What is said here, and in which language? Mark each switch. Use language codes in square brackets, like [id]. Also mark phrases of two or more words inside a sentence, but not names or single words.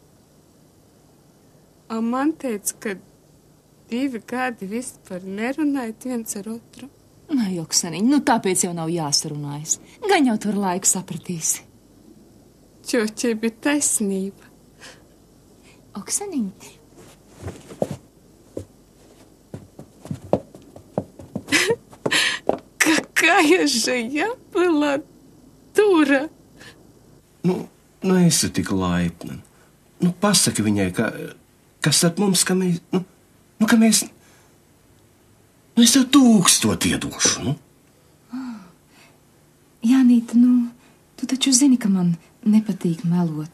[lv] A man teica, ka 2 gadi vispār nerunājat viens ar otru. Nē, Oksaniņ, nu tāpēc jau nav jāsarunājas. Gan jau tur laiku sapratīsi. Čoķei bija taisnība. Oksaniņ. [ru] Какая же я была дура! [lv] Nu esi tik laipna. Nu, pasaki viņai, kas ar mums, ka mēs, ka mēs, es tev 1000 iedošu, nu. Jānīta, tu taču zini, ka man nepatīk melot.